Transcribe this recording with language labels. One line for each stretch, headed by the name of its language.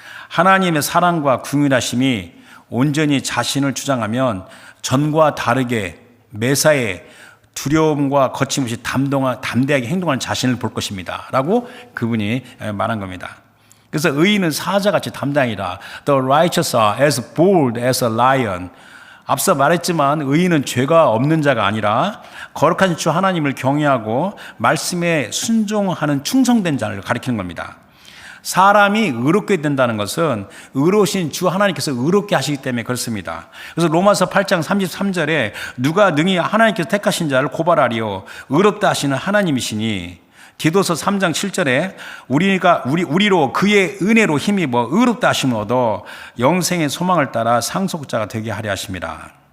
Korean: 하나님의 사랑과 궁휼하심이 온전히 자신을 주장하면 전과 다르게 매사에 두려움과 거침없이 담대하게 행동하는 자신을 볼 것입니다. 라고 그분이 말한 겁니다. 그래서 의인은 사자같이 담대하니라.
English: The righteous are as bold as a lion.
Korean: 앞서 말했지만 의인은 죄가 없는 자가 아니라 거룩한 주 하나님을 경외하고 말씀에 순종하는 충성된 자를 가리키는 겁니다. 사람이 의롭게 된다는 것은 의로우신 주 하나님께서 의롭게 하시기 때문에 그렇습니다. 그래서 로마서 8장 33절에 누가 능히 하나님께서 택하신 자를 고발하리요 의롭다 하시는 하나님이시니, 디도서 3장 7절에 우리로 그의 은혜로 힘입어 의롭다 하심을 얻어 영생의 소망을 따라 상속자가 되게 하려 하심이라.